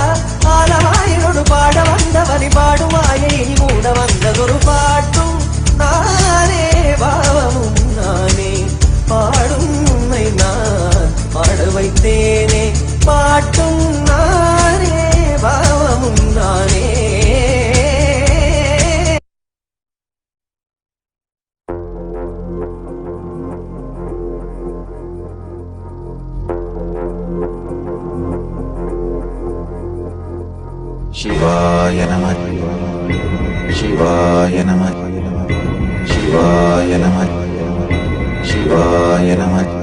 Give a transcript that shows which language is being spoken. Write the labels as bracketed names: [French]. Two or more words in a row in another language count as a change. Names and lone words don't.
[Tamil] ஆலவாயினோடு பாட வந்தவனி பாடுவாயை மூட வந்ததொரு பாட்டும் நானே, பாவமும் நானே, பாடும் உண்மை நான் பாட வைத்தேனே, பாட்டும் நானே, பாவமும் நானே. [Sanskrit] शिवाय नमः, शिवाय नमः, शिवाय नमः, शिवाय नमः,